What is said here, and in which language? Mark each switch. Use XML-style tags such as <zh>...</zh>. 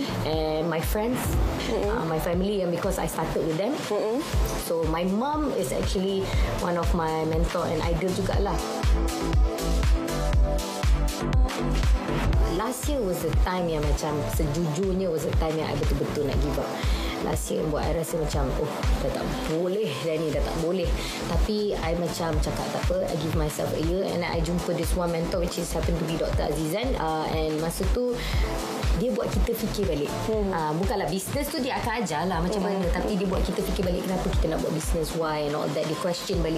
<en>And my friends, my family, and because I started with them. So my mom is actually one of my mentor and idol</en> <ms>jugalah.</ms> <en>Last year was the time</en> <ms>yang macam sejujurnya</ms> <en>was the time</en> <ms>yang</ms> <en>I</en> <ms>betul-betul nak</ms> <en>give up. Last year</en> <ms>buat I rasa macam dah tak boleh dah ni, dah tak boleh. Tapi</ms> <en>I</en> <ms>macam cakap tak apa,</ms> <en>I give myself a year and I</en> <ms>jumpa</ms> <en>this one mentor which is happen to be Dr.</en> <ms>Azizan, and masa tu dia buat kita fikir balik. Bukanlah bisnes tu dia akan ajar lah macam mana, tapi dia buat kita fikir balik kenapa kita nak buat bisnes,</ms> <en>why and all that.</en> <ms>Dia question balik.</ms>